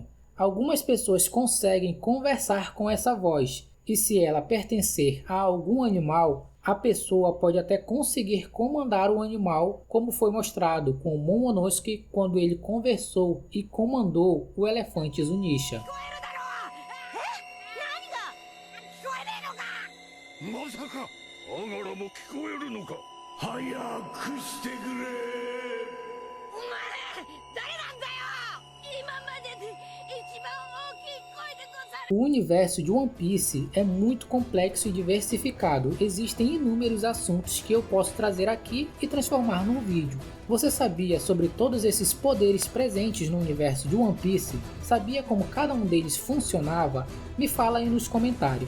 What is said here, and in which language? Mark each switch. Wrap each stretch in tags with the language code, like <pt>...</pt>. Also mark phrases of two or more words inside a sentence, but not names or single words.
<pt>Algumas pessoas conseguem conversar com essa voz, e se ela pertencer a algum animal, a pessoa pode até conseguir comandar o animal, como foi mostrado com o Momonosuke quando ele conversou e comandou o elefante Zunisha.</pt> <ja>まさかアガラも聞こえるのか。早くしてくれ。お前誰なんだよ。今までで一番大きい声でござる。</ja> <pt>O universo de One Piece é muito complexo e diversificado. Existem inúmeros assuntos que eu posso trazer aqui e transformar num vídeo. Você sabia sobre todos esses poderes presentes no universo de One Piece? Sabia como cada um deles funcionava? Me fala aí nos comentários.</pt>